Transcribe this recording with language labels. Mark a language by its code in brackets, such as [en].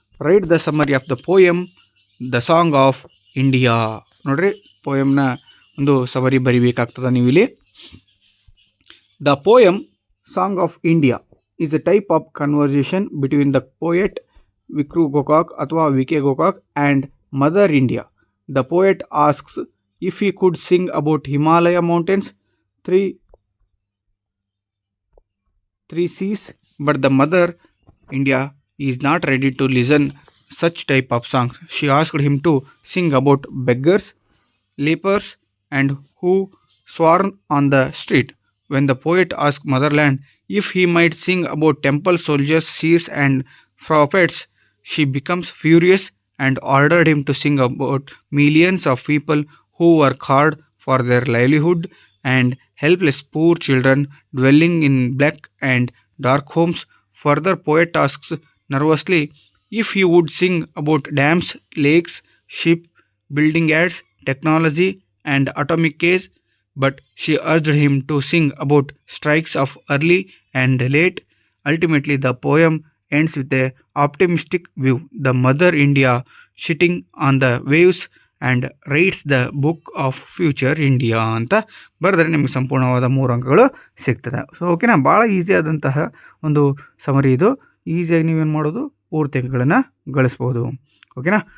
[en] Write the summary of the poem the song of India. [kn] ನೋಡ್ರಿ, ಪೋಯಮ್ನ ಒಂದು summary ಬರಿಬೇಕಾಗ್ತದೆ ನೀವು ಇಲ್ಲಿ. [en] The poem song of India is a type of conversation between the poet ವಿಕ್ರು ಗೋಕಾಕ್ ಅಥವಾ V K Gokak and mother India. The poet asks if he could sing about Himalaya mountains, three seas, but the mother India is not ready to listen such type of songs. She asked him to sing about beggars, lepers, and who swarm on the street. When the poet asked motherland if he might sing about temple soldiers, seers, and prophets, she becomes furious and ordered him to sing about millions of people who work hard for their livelihood and helpless poor children dwelling in black and dark homes. Further, poet asks nervously if he would sing about dams, lakes, ship building ads, technology, and atomic case, but she urged him to sing about strikes of early and late. Ultimately, the poem ends with a optimistic view. The mother India sitting on the waves and writes the book of future India [kn] ಅಂತ ಬರೆದ್ರೆ ನಿಮಗೆ ಸಂಪೂರ್ಣವಾದ 3 ಅಂಕಗಳು ಸಿಗ್ತದೆ. So ಓಕೆನಾ, ಭಾಳ easy ಆದಂತಹ ಒಂದು ಸಮರಿ ಇದು. ಈಸಿಯಾಗಿ ನೀವೇನು ಮಾಡೋದು, ಪೂರ್ತಿ ಅಂಕಗಳನ್ನು ಗಳಿಸ್ಬೋದು. ಓಕೆನಾ.